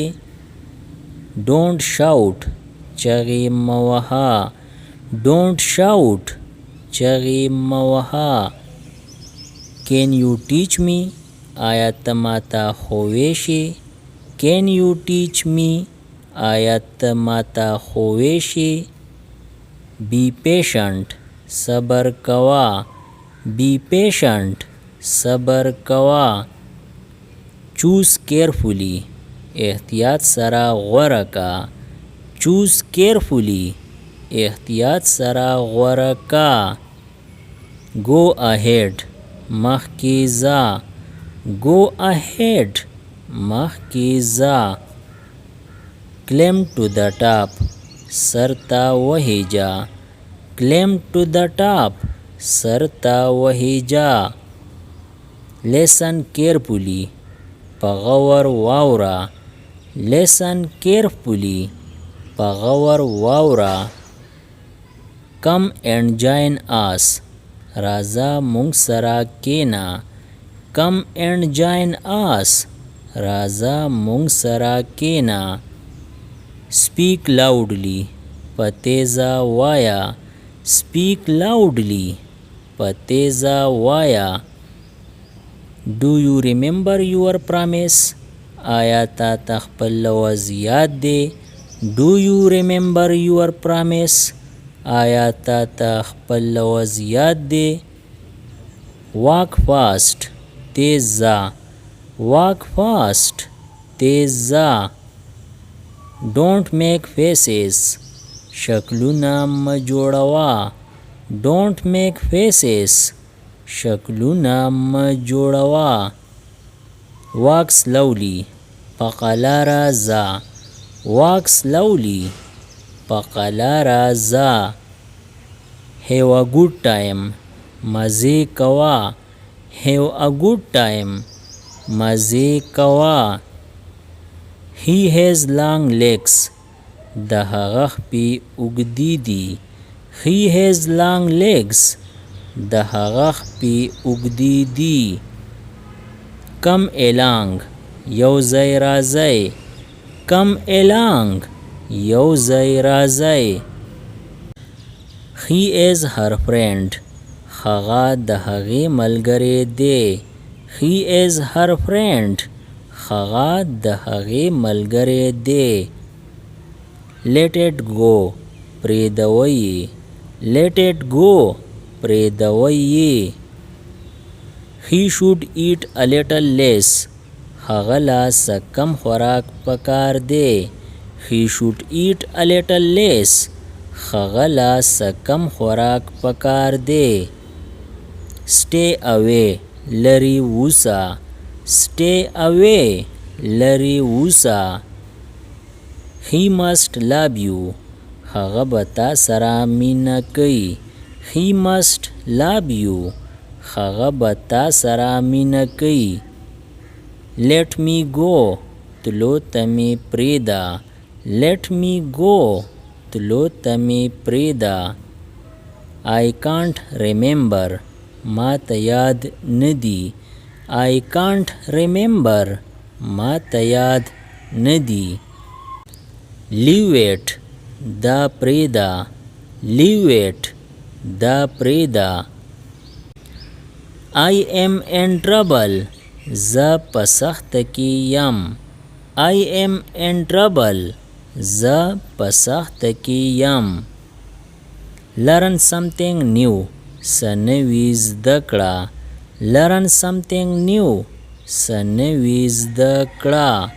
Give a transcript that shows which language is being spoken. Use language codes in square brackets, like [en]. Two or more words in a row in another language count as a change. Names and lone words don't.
[en] Don't shout. [ps] چغې مه وهه. [en] Don't shout. [ps] چغې مه وهه. [en] Can you teach me? [ps] آیا ته ماته ښوویشې. [en] Can you teach me? [ps] آیا ته ماته ښوویشې. [en] Be patient. [ps] صبر کوه. [en] Be patient. [ps] صبر کوه. [en] Choose carefully. [ps] احتیاط سره غوره کا. [en] choose carefully, [ps] احتیاط سره غوره کا. [en] go ahead, [ps] مخکې ځه. [en] go ahead, [ps] مخکې ځه. [en] climb to the top, [ps] سر ته وهیجا. [en] climb to the top, [ps] سر ته وهیجا. [en] listen carefully, [ps] په غور واوره. [en] listen carefully, [ps] په غور واوره. [en] come and join us, [ps] راځه مونږ سره کېنه. [en] come and join us, [ps] راځه مونږ سره کېنه. [en] speak loudly, [ps] په تیزه وایا. [en] speak loudly, [ps] په تیزه وایا. [en] do you remember your promise, [ps] آیا تا ته خپل لوز یاد دی. [en] do you remember your promise, [ps] آیا تا ته خپل لوز یاد دی. [en] walk fast, [ps] تیز ځه. [en] walk fast, [ps] تیز ځه. [en] don't make faces, [ps] شکلونه مه جوړوه. [en] don't make faces, [ps] شکلونه مه جوړوه. [en] walk slowly, [ps] په قلاره ځه. [en] walk slowly, [ps] په قلاره ځه. [en] have a good time, [ps] مزې کوه. [en] have a good time, [ps] مزې کوه. [en] he has long legs, [ps] د هغه خپې اوږدې دي. [en] he has long legs, [ps] د هغه خپې اوږدې دي. [en] come along, [ps] یو ځای راځئ. [en] come along, [ps] یو ځای راځئ. [en] he is her friend, [ps] هغه د هغې ملګری دی. [en] he is her friend, [ps] هغه د هغې ملګری دی. [en] let it go, [ps] پرېږدوئ یې. [en] let it go, [ps] پرېږدوئ یې. [en] he should eat a little less, [ps] هغه له څه کم خوراک پکار دی. [en] he should eat a little less, [ps] هغه له څه کم خوراک پکار دی. [en] stay away, [ps] لرې اوسه. [en] stay away, [ps] لرې اوسه. [en] he must love you, [ps] هغه به تا سره مینه کوي. [en] he must love you, [ps] هغه به تا سره مینه کوي. [en] let me go, [ps] تلو ته مې پرېږده. [en] let me go, [ps] تلو ته مې پرېږده. [en] I can't remember, [ps] ما ته یاد نه دي. [en] I can't remember, [ps] ما ته یاد نه دي. [en] leave it, [ps] دا پرېږده. [en] leave it, [ps] دا پرېږده. [en] I am in trouble, [ps] زه په سخته کې یم. [en] I am in trouble, [ps] زه په سخته کې یم. [en] learn something new, [ps] څه نوي زده کړه. [en] learn something new, [ps] څه نوي زده کړه.